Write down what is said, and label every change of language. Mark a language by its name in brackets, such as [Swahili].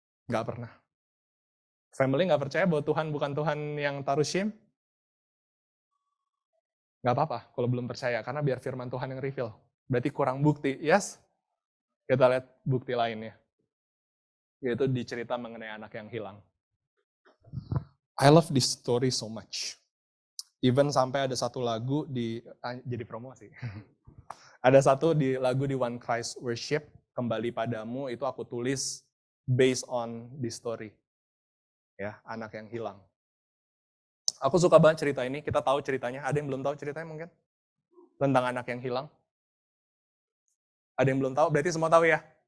[Indonesian] Gak pernah. Family gak percaya bahwa Tuhan bukan Tuhan yang taruh shame? Gak apa-apa kalau belum percaya, karena biar firman Tuhan yang reveal. Berarti kurang bukti, yes? Kita lihat bukti lainnya. Yaitu di cerita mengenai anak yang hilang. [English] I love this story so much. [Indonesian] Even sampai ada satu lagu jadi promosi. Ada satu lagu di One Christ Worship, Kembali Padamu, itu aku tulis [English] based on this story. [Indonesian] Ya, anak yang hilang. Aku suka banget cerita ini, kita tahu ceritanya. Ada yang belum tahu ceritanya mungkin? Tentang anak yang hilang. Ada yang belum tahu? Berarti semua tahu ya?